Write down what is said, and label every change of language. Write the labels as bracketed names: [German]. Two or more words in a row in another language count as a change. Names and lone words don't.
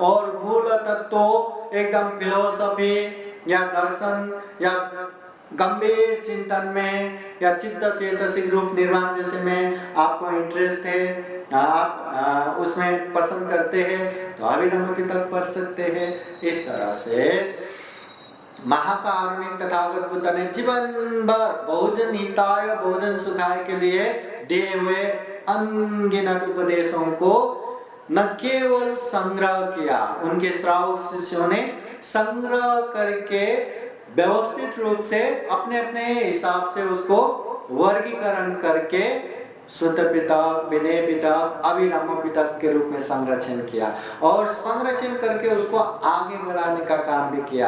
[Hindi] और मूल तत्व एकदम फिलोसफी या दर्शन या गंभीर चिंतन में या चित्त चेतसिक रूप निर्माण जैसे में आपको इंटरेस्ट है, आप उसमें पसंद करते हैं तो अभिधम्म पिटक पढ़ सकते हैं। इस तरह से महाकारुणिक तथागत बुद्ध ने जीवन भर [Pali] बहुजन हिताय बहुजन सुखाय [Hindi] के लिए दिए हुए अनगिनत उपदेशों को न केवल संग्रह किया, उनके श्रावक शिष्यों ने संग्रह करके व्यवस्थित रूप से अपने अपने हिसाब से उसको वर्गीकरण करके सुत्त पिटक, विनय पिटक, अभिधम्म पिटक के रूप में संरक्षण किया और संरक्षण करके उसको आगे बढ़ाने का काम भी किया।